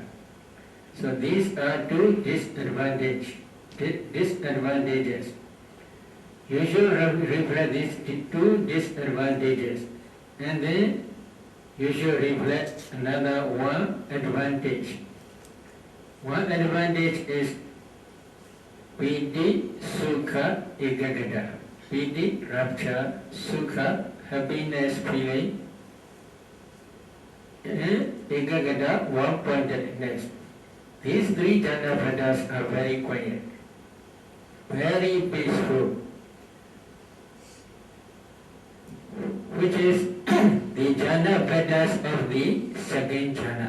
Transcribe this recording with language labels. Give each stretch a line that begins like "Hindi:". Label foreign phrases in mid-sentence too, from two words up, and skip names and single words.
English: So these are two disadvantages. You should reflect these two disadvantages, and then you should reflect another one advantage. One advantage is
Pali: piti, sukha, ekagata.
English: Piti, rapture, sukha, happiness feeling, and ekagata, one-pointedness. These 3 jhana patterns are very quiet, very peaceful, which is the jhana patterns of the second jhana.